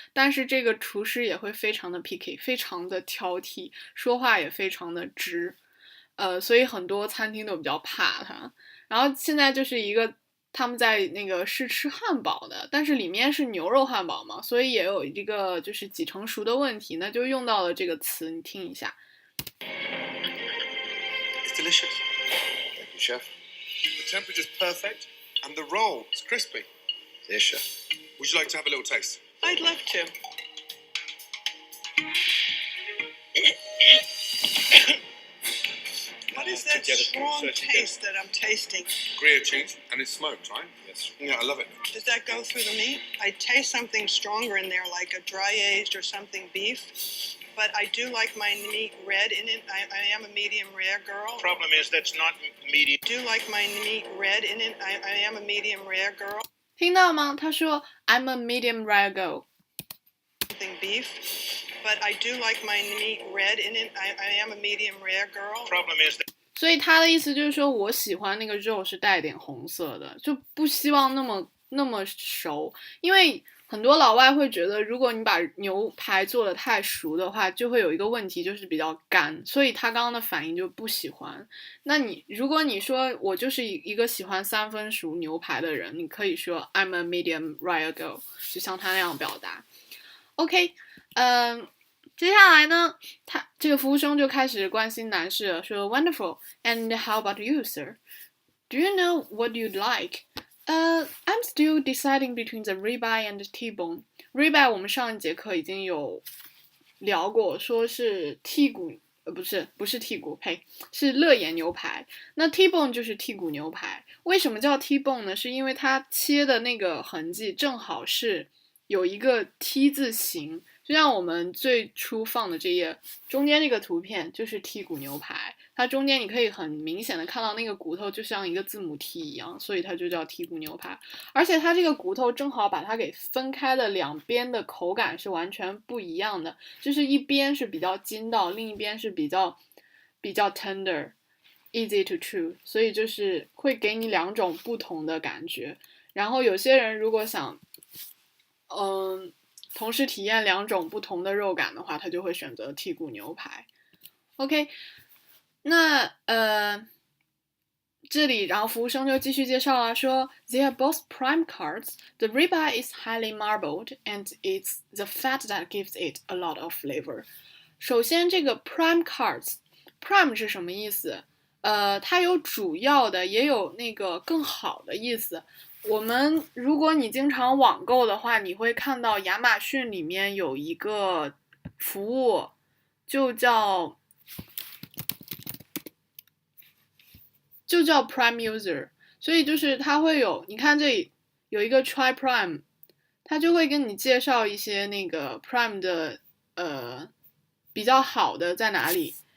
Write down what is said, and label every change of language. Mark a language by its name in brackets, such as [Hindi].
[Chinese] 但是这个厨师也会非常的 picky， 非常的挑剔，说话也非常的直，所以很多餐厅都比较怕他。然后现在就是一个他们在那个试吃汉堡的，但是里面是牛肉汉堡嘛，所以也有一个就是几成熟的问题，那就用到了这个词，你听一下。 [English] It's delicious. Thank you, chef. The temperature's perfect, and the roll is crispy. Yes, chef. Would you like to have a little taste? I'd love to. What is that strong taste that I'm tasting? Gruyere cheese, and it's smoked, right? Yes. Yeah, I love it. Does that go through the meat? I taste something stronger in there, like a dry aged or something beef. But I do like my meat red in it. I am a medium rare girl. Problem is that's not medium. I do like my meat red in it. I am a medium rare girl. [Chinese] 听到吗？他说 [English] I'm a medium rare girl. Something beef. But I do like my meat red in it. I am a medium rare girl. Problem is that. [Chinese] 所以他的意思就是说，我喜欢那个肉是带点红色的，就不希望那么那么熟，因为很多老外会觉得，如果你把牛排做得太熟的话，就会有一个问题，就是比较干，所以他刚刚的反应就不喜欢。那如果你说我就是一个喜欢3分熟牛排的人，你可以说 [English] I'm a medium rare girl， [Chinese] 就像他那样表达。 OK， 接下来呢，这个服务生就开始关心男士了，说 [English] Wonderful, and how about you, sir? Do you know what you'd like? I'm still deciding between the ribeye and the T-bone. [Chinese] Ribeye 我们上一节课已经有聊过，说是剔骨，不是剔骨，呸，是肋眼牛排。那 T-bone 就是剔骨牛排。为什么叫 T-bone 呢？是因为它切的那个痕迹正好是有一个 T 字形，就像我们最初放的这页中间这个图片就是剔骨牛排。它中间你可以很明显的看到那个骨头就像一个字母 T 一样，所以它就叫剔骨牛排。而且它这个骨头正好把它给分开了，两边的口感是完全不一样的，就是一边是比较筋道，另一边是比较 [English] tender easy to chew， [Chinese] 所以就是会给你2种不同的感觉。然后有些人如果想同时体验2种不同的肉感的话，他就会选择剔骨牛排。 OK，那这里然后服务生就继续介绍了，说 [English] They are both prime cuts. The ribeye is highly marbled, and it's the fat that gives it a lot of flavor. [Chinese] 首先这个 prime cuts， prime 是什么意思？它有主要的，也有那个更好的意思。如果你经常网购的话，你会看到亚马逊里面有一个服务，就叫 Prime User， 所以就是它会有，你看这里有一个 Try Prime， 它就会跟你介绍一些那个 Prime 的比较好的在哪里。